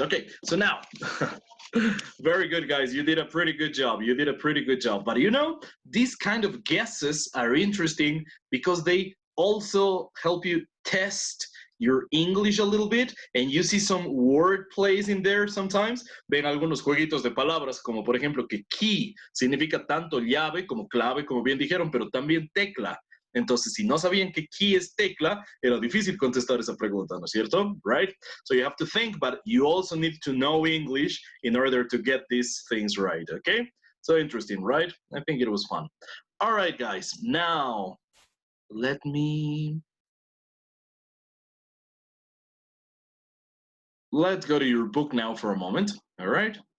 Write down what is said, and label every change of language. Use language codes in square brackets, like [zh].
[en] Okay, so now, very good, guys. You did a pretty good job. You did a pretty good job. But you know, these kind of guesses are interesting because they also help you test your English a little bit, and you see some word plays in there sometimes. [es] Ven algunos jueguitos de palabras, como por ejemplo que key significa tanto llave como clave, como bien dijeron, pero también tecla. Entonces, si no sabían que key es tecla, era difícil contestar esa pregunta, ¿no es cierto? [en] Right? So you have to think, but you also need to know English in order to get these things right, okay? So interesting, right? I think it was fun. All right, guys. Now, let's go to your book now for a moment, all right?